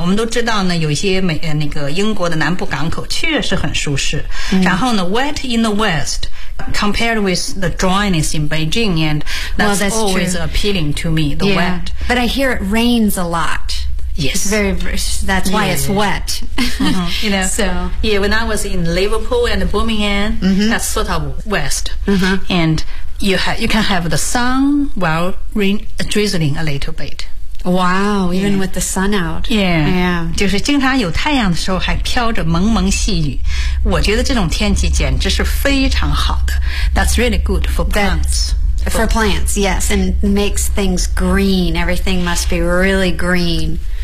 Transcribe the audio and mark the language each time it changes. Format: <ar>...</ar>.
<zh>我们都知道呢，有一些美那个英国的南部港口确实很舒适。然后呢</zh> <en>，wet in the west compared with the dryness in Beijing, and that's, well, that's always、 true. appealing to me. The、 yeah. wet. But I hear it rains a lot. Yes. Very. That's why it's wet. You know. So. Yeah. When I was in Liverpool and Birmingham,、that's sort of west. And. You can have the sun while drizzling a little bit. Wow, even with the sun out. Yeah.</en> <zh>就是经常有太阳的时候还飘着蒙蒙细雨。我觉得这种天气简直是非常好的。</zh> <en>That's really good for plants. For plants, yes. And makes things green. Everything must be really green.</en>